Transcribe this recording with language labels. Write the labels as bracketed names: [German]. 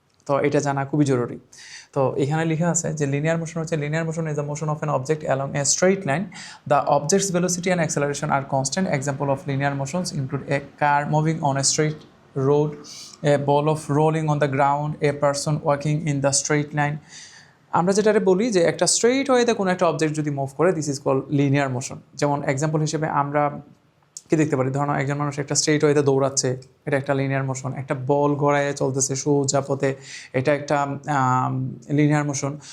[Bangla] তো এটা জানা খুবই জরুরি। তো এখানে লেখা আছে যে [English] Linear motion হচ্ছে, linear motion is the motion of an object along a straight line. The object's velocity and acceleration are constant. Example of linear motions include a car moving on a straight road, a ball of rolling on the ground, a person walking in the straight line. [Bangla] আমরা যেটারে বলি যে একটা straight ওয়েতে কোনো একটা object যদি move করে, [English] This is call linear motion. [Bangla] যেমন এক্সাম্পল হিসেবে আমরা কি দেখতে পারি, ধরো একজন মানুষ একটা স্ট্রেইট ওয়েতে দৌড়াচ্ছে, এটা একটা লিনিয়ার মোশন। একটা বল গড়ায় চলতেছে সোজা পথে, এটা একটা লিনিয়ার মোশন।